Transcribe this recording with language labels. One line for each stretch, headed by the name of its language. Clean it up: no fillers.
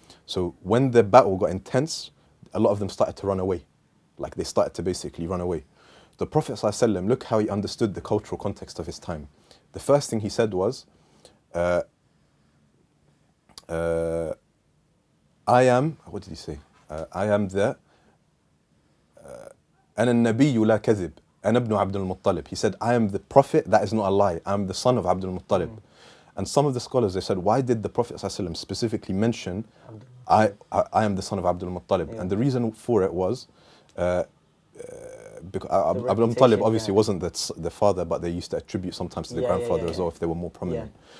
English: So when the battle got intense, a lot of them started to run away. Like they started to basically run away. The Prophet ﷺ, look how he understood the cultural context of his time. The first thing he said was, I am, what did he say? I am the,
Arabic: أنا النبي لا كذب أنا ابن عبد المطلب.
English: He said, I am the prophet, that is not a lie. I am the son of Abdul Muttalib. And some of the scholars, they said, why did the Prophet ﷺ specifically mention, I am the son of Abdul Muttalib? And the reason for it was, because Abdul Muttalib obviously wasn't the father, but they used to attribute sometimes to the grandfather as well if they were more prominent.